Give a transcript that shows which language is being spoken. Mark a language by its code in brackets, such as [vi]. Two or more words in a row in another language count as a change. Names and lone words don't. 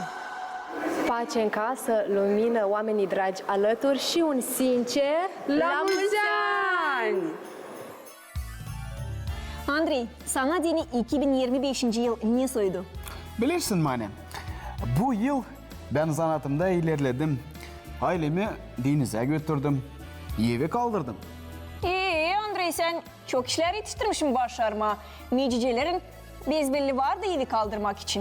[ro] Pace în casă, lumină, oamenii dragi alături și un sincer la mulți ani! [gag] Andrei, sana deni 2025 yıl ne soydu? Bilirsin mane, bu yıl ben zanatımda ilerledim. Ailemi denize götürdüm, evi kaldırdım. Andrei, sen çok işler yetiştirmişsin başarma. Mecicelerin bezbelli vardı evi kaldırmak için.